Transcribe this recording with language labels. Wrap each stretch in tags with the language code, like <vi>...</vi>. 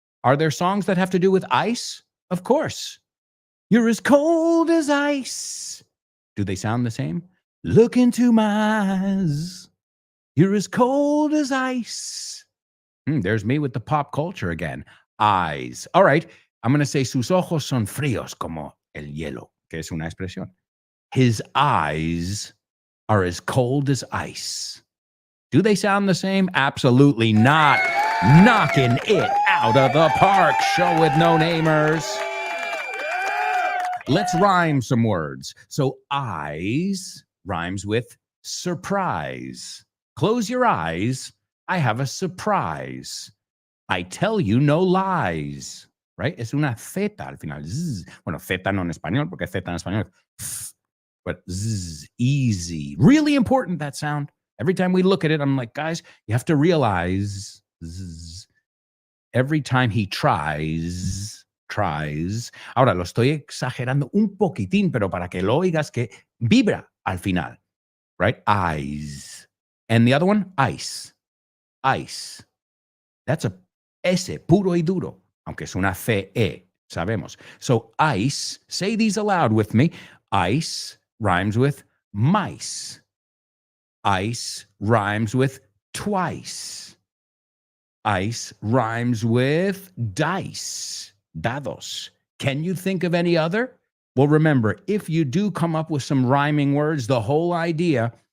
<en>Are there songs that have to do with ice? Of course. You're as cold as ice. Do they sound the same? Look into my eyes. You're as cold as ice. There's me with the pop culture again. Eyes. All right. I'm going to say</en> <es>sus ojos son fríos como el hielo, que es una expresión.</es> <en>His eyes are as cold as ice. Do they sound the same? Absolutely not. Knocking it out of the park. Show with no namers. Let's rhyme some words. So eyes rhymes with surprise. Close your eyes. I have a surprise. I tell you no lies. Right?</en> <es>Es una Z al final.</es> <en>Zzz.</en> <es>Bueno, Z no en español, porque Z en español es</es> <en>but zzz, easy. Really important, that sound. Every time we look at it, I'm like, guys, you have to realize zzz, every time he tries.</en> <es>Ahora, lo estoy exagerando un poquitín, pero para que lo oigas que vibra al final.</es> <en>Right? Eyes. And the other one, ice. Ice. That's a S,</en> <es>puro y duro. Aunque es una C-E, sabemos.</es> <en>So ice, say these aloud with me. Ice rhymes with mice. Ice rhymes with twice. Ice rhymes with dice. Dados. Can you think of any other? Well, remember, if you do come up with some rhyming words, the whole idea</en>